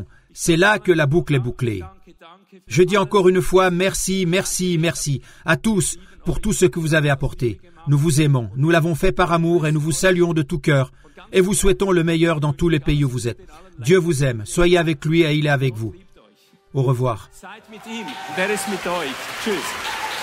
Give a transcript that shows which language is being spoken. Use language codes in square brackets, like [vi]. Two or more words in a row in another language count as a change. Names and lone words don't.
[fr] C'est là que la boucle est bouclée. Je dis encore une fois merci, merci, merci à tous pour tout ce que vous avez apporté. Nous vous aimons, nous l'avons fait par amour et nous vous saluons de tout cœur et vous souhaitons le meilleur dans tous les pays où vous êtes. Dieu vous aime, soyez avec lui et il est avec vous. Au revoir. [de] Seid mit ihm, der ist mit euch. Tschüss.